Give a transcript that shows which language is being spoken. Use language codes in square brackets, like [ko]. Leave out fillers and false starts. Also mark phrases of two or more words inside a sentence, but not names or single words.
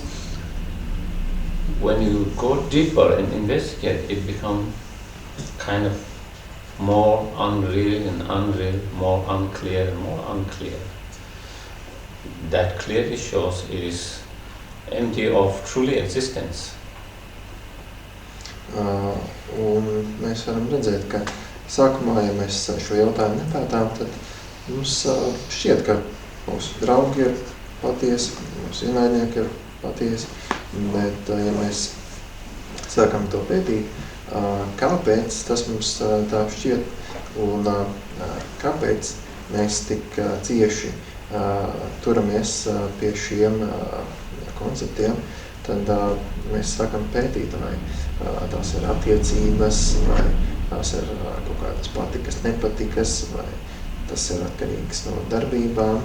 [en] When you go deeper and investigate, it becomes kind of more unreal and unreal, more unclear and more unclear. That clearly shows it is empty of truly existence. [lv] Un mēs varam redzēt, ka sākumā, ja mēs šo jautājumu nepētām, tad mums šķiet, ka mūsu draugi ir patiesi, mūsu ienaidnieki ir patiesi, bet ja mēs sākam to pētīt, kāpēc tas mums tā šķiet un kāpēc mēs tik cieši turamies pie šiem konceptiem, tad mēs sākam pētīt, vai tās ir attiecības, vai tās ir kaut kādas patikas, nepatikas, vai tas ir atkarīgs no darbībām.